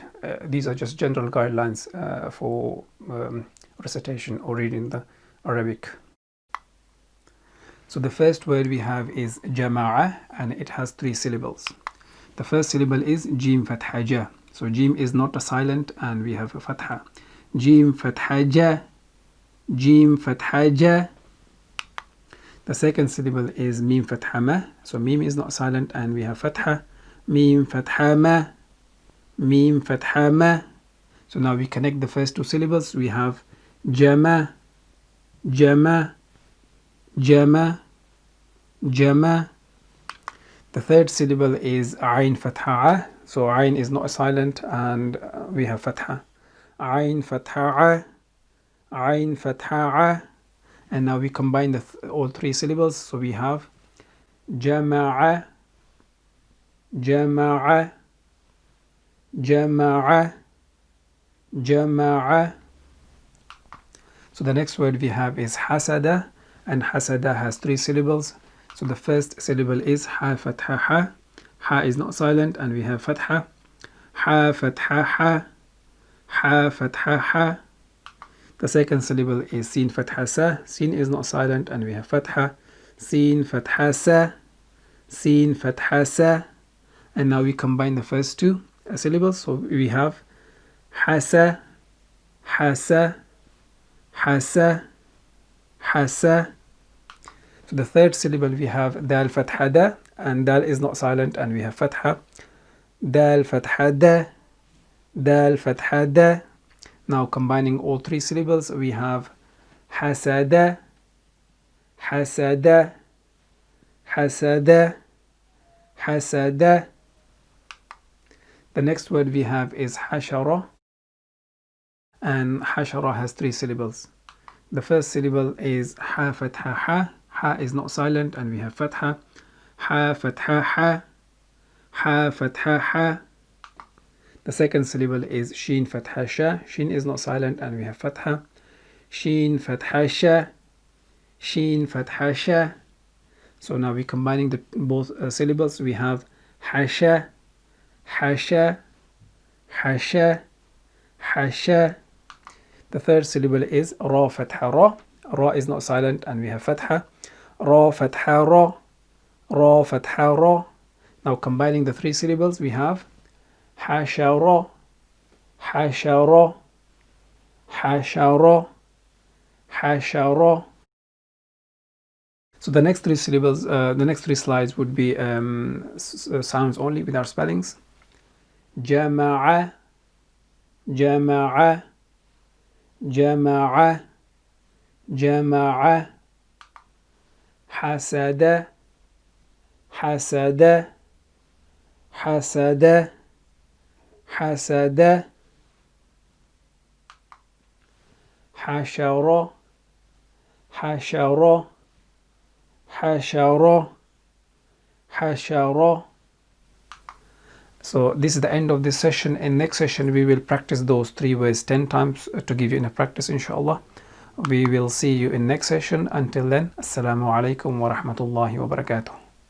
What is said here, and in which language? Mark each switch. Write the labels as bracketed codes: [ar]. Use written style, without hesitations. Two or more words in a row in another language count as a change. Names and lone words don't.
[en] These are just general guidelines for recitation or reading the Arabic. So the first word we have is jama'a, and it has 3 syllables. The first syllable is jim fatha ja. So jim is not a silent, and we have a fatha. Jim fatha ja, jim fatha ja. The second syllable is mim fatha ma. So mim is not silent, and we have fatha. Mim fatha ma, mim fatha ma. So now we connect the first 2 syllables. We have jama, jama, jama, jama. The third syllable is ayn fatha. So ayn is not silent, and we have fatha. Ayn fatha, ayn fatha. And now we combine all 3 syllables. So we have [ar] جمع جمع جمع جمع. [en] So the next word we have is hasada, and hasada has 3 syllables. So the first syllable is ha fatha ha. Ha is not silent, and we have fatha. Ha fatha ha, ha fatha ha. The second syllable is sin fatha sa. Sin is not silent, and we have fatha. Sin fatha sa, sin fatha sa. And now we combine the first 2 syllables. So we have hasa, hasa, hasa, hasa. So the third syllable we have dal fatha da, and dal is not silent, and we have fatha. Dal fatha da, Dal fatha da. Now combining all three syllables, we have [ar] حسد حسد حسد حسد. [en] The next word we have is hashara, and hashara has three syllables. The first syllable is ha fatha ha. Ha is not silent, and we have fatha. Ha fatha ha. Ha fatha ha. The second syllable is sheen fatha sha. Sheen is not silent, and we have fatha. Sheen fatha sha. Sheen fatha sha. So now we're combining the both syllables. We have hasha, hasha, hasha, hasha. The third syllable is ra fatha ra. Ra is not silent, and we have fatha. Ra fatha ra. Ra fatha ra. Now combining the three syllables, we have [ar] حشر حشر حشر حشر. [en] So the next three syllables, the next three slides would be sounds only without spellings. [ar] جمع جمع جمع جمع. حسد حسد حسد حسد. حشر حشر حشر حشر. [en] So this is the end of this session. In next session we will practice those three words 10 times to give you enough practice, inshallah. We will see you in next session. Until then, [ar] السلام عليكم ورحمة الله وبركاته.